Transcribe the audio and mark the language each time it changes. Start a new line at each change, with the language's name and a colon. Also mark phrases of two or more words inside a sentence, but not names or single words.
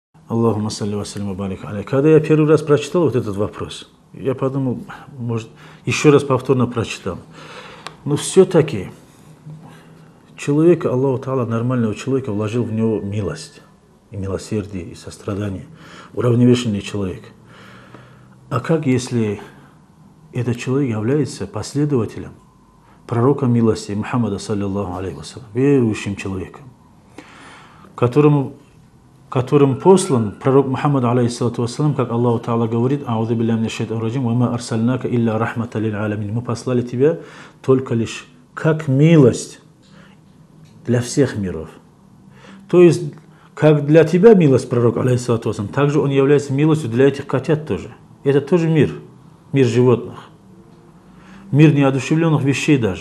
Arabic: اللهم صل وسلم وبارك عليه.
Russian: Когда я первый раз прочитал вот этот вопрос, я подумал, может, еще раз повторно прочитал. Но все-таки человека,
Arabic: الله تعالى,
Russian: нормального человека вложил в него милость, и милосердие, и сострадание, уравновешенный человек. А как если этот человек является последователем пророка милости Мухаммада,
Arabic: صلى الله عليه وسلم,
Russian: верующим человеком, которым послан пророк Мухаммад,
Arabic: عليه الصلاة والسلام,
Russian: как
Arabic: الله تعالى
Russian: говорит:
Arabic: «أعوذ بالله من الشيطان الرجيم، وما أرسلناك إلا رحمة للعالمين».
Russian: Мы послали тебя только лишь как милость для всех миров. То есть, как для тебя милость пророк,
Arabic: عليه الصلاة والسلام,
Russian: также он является милостью для этих котят тоже. Это тоже мир животных, мир неодушевленных вещей даже.